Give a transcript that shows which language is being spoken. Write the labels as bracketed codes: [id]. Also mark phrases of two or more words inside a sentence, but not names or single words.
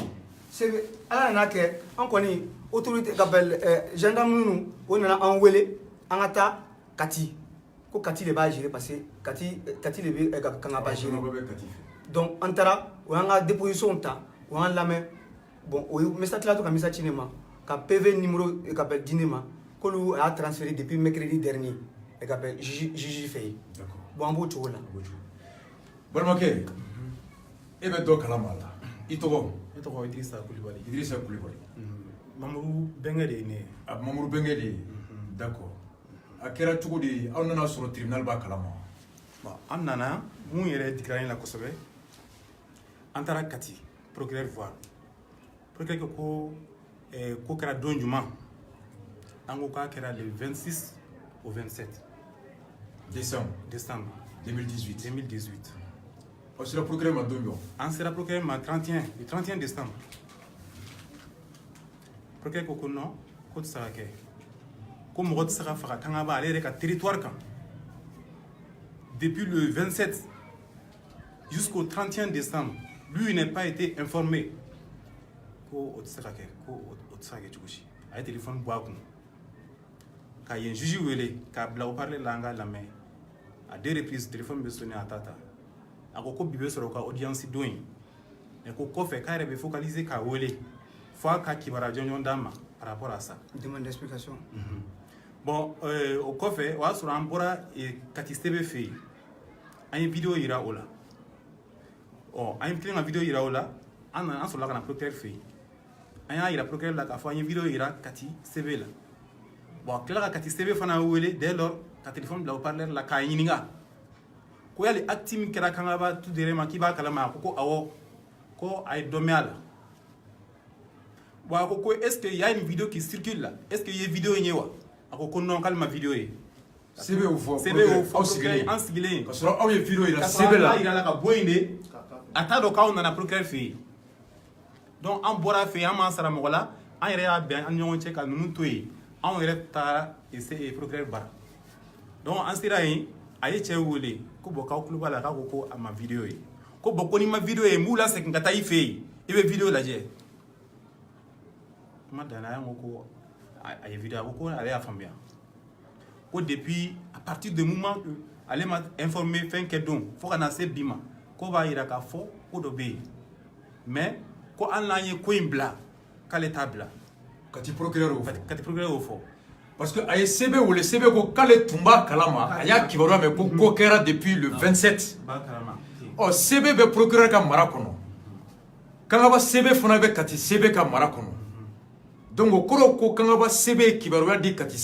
[bm] sebe ala nana kɛ an kɔni autorité ka bɛn gendarme ninnu o nana an wele an ka taa Kati ko Kati de b'a gérer parce que Kati de bɛ kangaba gérer donc an taara o y'an ka déposition ta o y'an lamɛn bon o ye message tila to ka message ci ne ma ka [fr] PV numéro [bm] ka bɛn di ne ma k'olu a y'a transféré [fr] depuis mercredi dernier [bm] ka bɛn juge fɛ yen bon an b'o cogo la balimakɛ e bɛ dɔ kalama la i tɔgɔ ne tɔgɔ Idrissa Kulibali Mamadou Bengue de ye ne ye Mamadou Bengue de ye d'accord a kɛra cogo di aw nana sɔrɔ tribunal b'a kalama bon an nana mun yɛrɛ digira n la kosɛbɛ an taara Kati procureur voir procureur ko ko kɛra don jumɛn an ko k'a kɛra [fr] le 26 au 27 [bm] décembre 2018 aw sera procureur ma don jɔ an sera procureur ma [fr] le 31 décembre [bm] procureur ko non ko tɛ se ka kɛ ko mɔgɔ tɛ se ka faga kanga b'a ale yɛrɛ ka territoire kan [fr] depuis le 27 jusqu'au 31 décembre lui n'a pas été informé [bm] ko o tɛ se ka kɛ ko o tɛ se ka kɛ cogo si a ye téléphone bɔ a kun ka yen juge wele k'a bila o parler la an k'a lamɛn a 2 reprises téléphone bɛ sonné a t'a ta a ko bi bɛ sɔrɔ o ka audience don yen mais ko kɔfɛ k'a yɛrɛ bɛ focaliser k'a wele fo a ka kibaruya jɔnjɔn d'a ma [fr] par rapport à ça. Demande d'explication. [bm] Bon, au kɔfɛ o y'a sɔrɔ an bɔra Kati sebe fɛ yen an ye vidéo yira o la an ye tilen ka vidéo yira o la an sɔrɔla ka na procureur fɛ yen an y'a yira procureur la k'a fɔ an ye vidéo yira Kati sebe la bon a tilala ka Kati sebe fana wele [fr] dès lors [bm] ka téléphone bila o parleur la k'a ɲininka ko yali acte min kɛra kangaba tudere ma k'i b'a kalama a ko awɔ ko a ye dɔ mɛn a la bon a ko [fr] est ce que y a une vidéo qui circule là est ce que [bm] i ye vidéo in ye wa a ko non k'ale ma vidéo ye sebe y'o fɔ aw sigilen an sigilen ka sɔrɔ aw ye vidéo yira ka sebe la sɔrɔ an yira la ka bɔ yen de a t'a dɔn k'aw nana procureur fɛ yen donc an bɔra fɛ yen an m'an sara mɔgɔ la an yɛrɛ y'a bɛn an ni ɲɔgɔn cɛ ka ninnu to yen anw yɛrɛ taara procureur bara donc an sera yen a ye cɛ wele ko bon k'aw tulo b'a la k'a ko a ma vidéo ye ko bon ko n'i ma vidéo ye n b'u lasegin ka taa i fɛ yen i bɛ vidéo lajɛ kuma danna a ko a ye vidéo a ko ale y'a faamuya ko [fr] depuis à partir du moment que [bm] ale ma informé fɛn kɛ don fo ka na se bi ma ko b'a yira k'a fɔ ko dɔ bɛ yen mais ko hali n'an ye ko in bila k'ale t'a bila Kati procureur y'o fɔ Kati procureur y'o fɔ parce que a ye sebe wele sebe ko k'ale tun b'a kalama a y'a kibaruya mɛn ko ko kɛra [fr] depuis le 27 [bm] ɔ sebe bɛ procureur ka mara kɔnɔ kangaba sebe fana bɛ kati sebe ka mara kɔnɔ donc o kɔrɔ ko kangaba sebe ye kibaruya di kati